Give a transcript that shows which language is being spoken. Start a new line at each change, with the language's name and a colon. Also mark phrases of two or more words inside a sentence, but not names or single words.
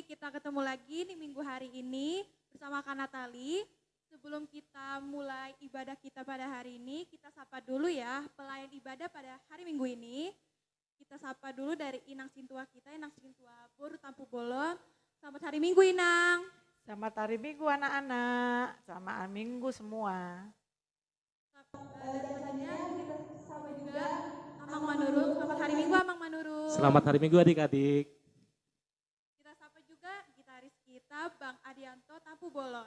Indonesian: ketemu lagi di minggu hari ini bersama Kak Natali. Sebelum kita mulai ibadah kita pada hari ini, kita sapa dulu ya pelayan ibadah pada hari minggu ini. Kita sapa dulu dari Inang Sintua kita, Inang Sintua Boru Tampu Bolon. Selamat hari minggu Inang. Selamat hari minggu anak-anak, selamat hari minggu semua. Dan selanjutnya kita sapa juga Amang Manurung. Selamat hari minggu Amang Manurung. Selamat hari minggu adik-adik. Kita sapa juga gitaris kita Bang Adianto Tampu Bolon.